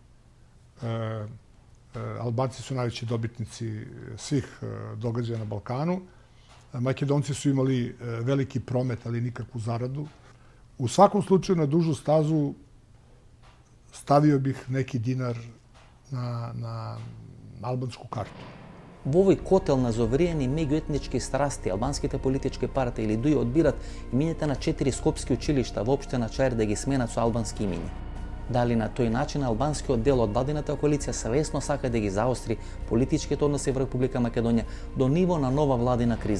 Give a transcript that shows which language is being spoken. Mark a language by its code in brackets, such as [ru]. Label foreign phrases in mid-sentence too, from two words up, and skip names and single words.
[sr] Albanci su najveći dobitnici svih događaja na Balkanu. Makedonci su imali veliki promet, ali nikakvu zaradu. U svakom slučaju, na dužu stazu stavio bih neki dinar na albansku kartu. [mk] Во овој котел на зовриени меѓуетнички страсти, албанските политички партии или дуи одбират имените на 4 скопски училишта во општина Чаир да ги сменат со албански имиња. Дали на тој начин албанскиот дел од владината коалиција savesno сака да ги заостри политичките односи во Република Македонија до ниво на нова владина криза?